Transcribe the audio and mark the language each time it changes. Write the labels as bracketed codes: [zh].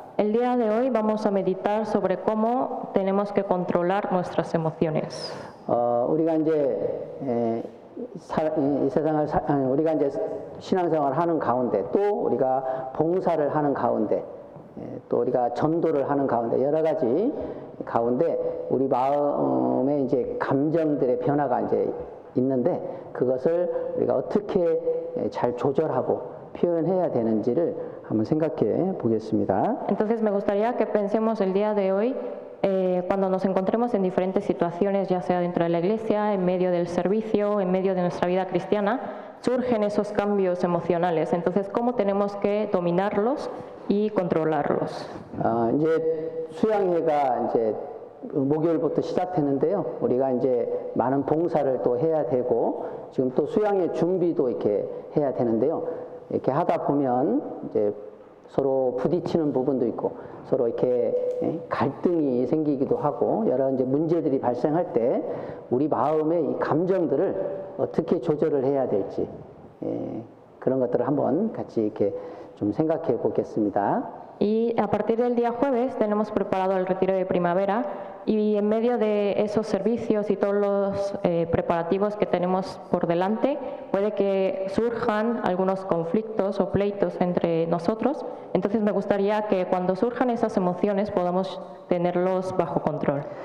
[es] El día de hoy vamos a meditar sobre cómo tenemos que controlar nuestras emociones. [ko] 우리가 이제 이 세상을 우리가 이제 신앙생활을 하는 가운데 또 우리가 봉사를 하는 가운데 또 우리가 전도를 하는 가운데 여러 가지 가운데 우리 마음에 이제 감정들의 변화가 이제 있는데 그것을 우리가 어떻게 잘 조절하고 표현해야 되는지를 한번 생각해 보겠습니다. [es] Entonces me gustaría que pensemos el día de hoy, cuando nos encontremos en diferentes situaciones, ya sea dentro de la iglesia, en medio del servicio, en medio de nuestra vida cristiana, surgen esos cambios emocionales. Entonces, ¿cómo tenemos que dominarlos y controlarlos? [ko] 이제 수양회가 이제 목요일부터 시작했는데요. 우리가 이제 많은 봉사를 또 해야 되고 지금 또 수양회 준비도 이렇게 해야 되는데요. 이렇게 하다 보면 이제 서로 부딪히는 부분도 있고 서로 이렇게 갈등이 생기기도 하고 여러 이제 문제들이 발생할 때 우리 마음의 이 감정들을 어떻게 조절을 해야 될지 그런 것들을 한번 같이 이렇게 좀 생각해 보겠습니다. [es] Y a partir del día jueves tenemos preparado el retiro de primavera y en medio de esos servicios y todos los preparativos que tenemos por delante, puede que surjan algunos conflictos o pleitos entre nosotros. Entonces me gustaría que cuando surjan esas emociones podamos tenerlos bajo control.